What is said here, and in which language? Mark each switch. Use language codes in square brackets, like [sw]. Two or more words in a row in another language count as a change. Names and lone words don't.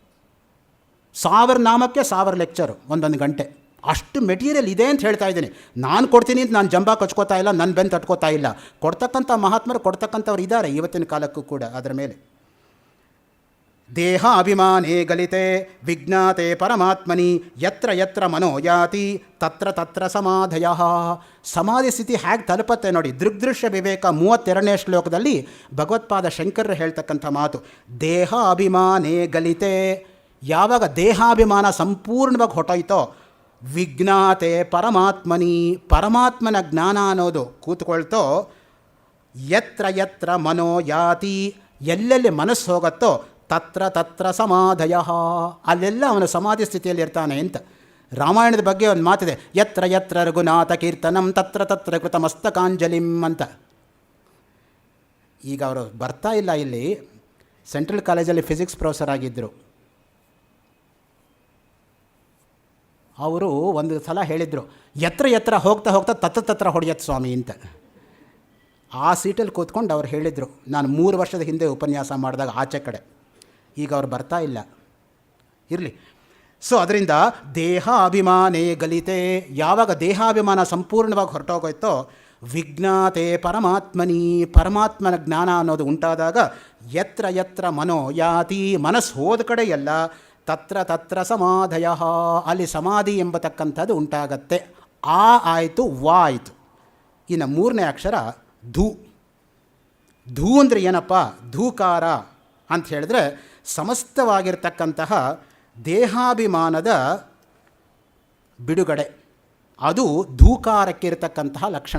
[kn] 1000 ನಾಮಕ್ಕೆ 1000 ಲೆಕ್ಚರು 1 ಗಂಟೆ. ಅಷ್ಟು ಮೆಟೀರಿಯಲ್ ಇದೆ ಅಂತ ಹೇಳ್ತಾ ಇದ್ದೀನಿ. ನಾನು ಕೊಡ್ತೀನಿ ಅಂತ ನಾನು ಜಂಬ ಕಚ್ಕೋತಾ ಇಲ್ಲ, ನನ್ನ ಬೆನ್ನು ತಟ್ಕೋತಾ ಇಲ್ಲ. ಕೊಡ್ತಕ್ಕಂಥ ಮಹಾತ್ಮರು ಕೊಡ್ತಕ್ಕಂಥವ್ರು ಇದ್ದಾರೆ ಇವತ್ತಿನ ಕಾಲಕ್ಕೂ ಕೂಡ. ಅದರ ಮೇಲೆ [sa] ದೇಹ ಅಭಿಮಾನೇ ಗಲಿತೆ ವಿಜ್ಞಾತೆ ಪರಮಾತ್ಮನಿ ಯತ್ರ ಯತ್ರ ಮನೋ ಯಾತಿ ತತ್ರ ತತ್ರ ಸಮಾಧಯ. [kn] ಸಮಾಧಿ ಸ್ಥಿತಿ ಹೇಗೆ ತಲುಪತ್ತೆ ನೋಡಿ. ದೃಗ್ದೃಶ್ಯ ವಿವೇಕ 32ನೇ ಶ್ಲೋಕದಲ್ಲಿ ಭಗವತ್ಪಾದ ಶಂಕರರು ಹೇಳ್ತಕ್ಕಂಥ ಮಾತು, [sa] ದೇಹ ಅಭಿಮಾನೇ ಗಲಿತೆ. [kn] ಯಾವಾಗ ದೇಹಾಭಿಮಾನ ಸಂಪೂರ್ಣವಾಗಿ ಹೊಟ್ಟೋಯ್ತೋ, [sa] ವಿಜ್ಞಾತೆ ಪರಮಾತ್ಮನಿ, [kn] ಪರಮಾತ್ಮನ ಜ್ಞಾನ ಅನ್ನೋದು ಕೂತ್ಕೊಳ್ತೋ, [sa] ಯತ್ರ ಯತ್ರ ಮನೋ ಯಾತಿ, [kn] ಎಲ್ಲೆಲ್ಲಿ ಮನಸ್ಸು ಹೋಗುತ್ತೋ [sa] ತತ್ರ ತತ್ರ ಸಮಾಧಯ, [kn] ಅಲ್ಲೆಲ್ಲ ಅವನು ಸಮಾಧಿ ಸ್ಥಿತಿಯಲ್ಲಿ ಇರ್ತಾನೆ ಅಂತ. ರಾಮಾಯಣದ ಬಗ್ಗೆ ಒಂದು ಮಾತಿದೆ, [sa] ಯತ್ರ ಯತ್ರ ರಘುನಾಥ ಕೀರ್ತನಂ ತತ್ರ ತತ್ರ ಕೃತ ಮಸ್ತಕಾಂಜಲಿಂ ಅಂತ. [kn] ಈಗ ಅವರು ಬರ್ತಾ ಇಲ್ಲ, ಇಲ್ಲಿ ಸೆಂಟ್ರಲ್ ಕಾಲೇಜಲ್ಲಿ [en] physics professor [kn] ಆಗಿದ್ದರು. ಅವರು ಒಂದು ಸಲ ಹೇಳಿದರು, [sa] ಯತ್ರ ಯತ್ರ [kn] ಹೋಗ್ತಾ ಹೋಗ್ತಾ [sa] ತತ್ರ ತತ್ರ [kn] ಹೊಡೆಯತ್ ಸ್ವಾಮಿ ಅಂತ. ಆ ಸೀಟಲ್ಲಿ ಕೂತ್ಕೊಂಡು ಅವ್ರು ಹೇಳಿದರು. ನಾನು 3 ವರ್ಷದ ಹಿಂದೆ ಉಪನ್ಯಾಸ ಮಾಡಿದಾಗ ಆಚೆ ಕಡೆ. ಈಗ ಅವ್ರು ಬರ್ತಾ ಇಲ್ಲ, ಇರಲಿ. ಸೊ ಅದರಿಂದ [sa] ದೇಹ ಅಭಿಮಾನೇ ಗಲಿತೆ, [kn] ಯಾವಾಗ ದೇಹಾಭಿಮಾನ ಸಂಪೂರ್ಣವಾಗಿ ಹೊರಟೋಗೋಯ್ತೋ, [sa] ವಿಜ್ಞಾತೆ ಪರಮಾತ್ಮನಿ, [kn] ಪರಮಾತ್ಮನ ಜ್ಞಾನ ಅನ್ನೋದು ಉಂಟಾದಾಗ, [sa] ಯತ್ರ ಯತ್ರ ಮನೋ ಯಾತಿ, [kn] ಮನಸ್ಸು ಹೋದ ಕಡೆ ಎಲ್ಲ [sa] ತತ್ರ ತತ್ರ ಸಮಾಧಯ, [kn] ಅಲ್ಲಿ ಸಮಾಧಿ ಎಂಬತಕ್ಕಂಥದ್ದು ಉಂಟಾಗತ್ತೆ. ಆ ಆಯಿತು, ವಾ ಆಯಿತು. ಇನ್ನು 3ನೇ ಅಕ್ಷರ ಧೂ. ಧೂ ಅಂದರೆ ಏನಪ್ಪ? ಧೂಕಾರ ಅಂತ ಹೇಳಿದ್ರೆ ಸಮಸ್ತವಾಗಿರ್ತಕ್ಕಂತಹ ದೇಹಾಭಿಮಾನದ ಬಿಡುಗಡೆ, ಅದು ಧೂಕಾರಕ್ಕಿರ್ತಕ್ಕಂತಹ ಲಕ್ಷಣ.